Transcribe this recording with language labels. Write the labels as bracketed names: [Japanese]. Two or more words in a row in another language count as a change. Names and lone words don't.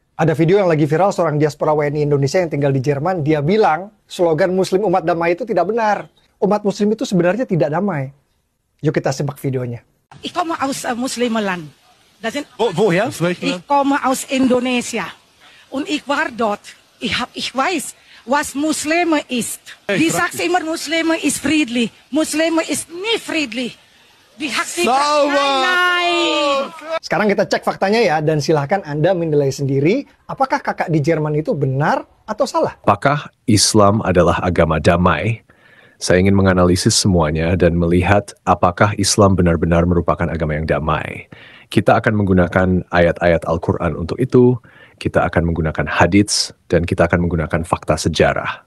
[Indonesian] Ada video yang lagi viral seorang diaspora WNI Indonesia yang tinggal di Jerman. Dia bilang slogan Muslim umat damai itu tidak benar. Umat Muslim itu sebenarnya tidak damai. Yuk kita simak videonya. [German] Ich komme aus Muslimenland. Woher? Ich komme aus Indonesia. Und ich war dort. Ich weiß, was Muslime ist. Die sagt immer, Muslime ist friedlich. Muslime ist nie friedlich. Nein. [Indonesian] Sekarang kita cek faktanya ya, dan silahkan Anda menilai sendiri apakah kakak di Jerman itu benar atau salah. Apakah Islam adalah agama damai? Saya ingin menganalisis semuanya dan melihat apakah Islam benar-benar merupakan agama yang damai. Kita akan menggunakan ayat-ayat Al-Quran untuk itu, kita akan menggunakan hadits, dan kita akan menggunakan fakta sejarah.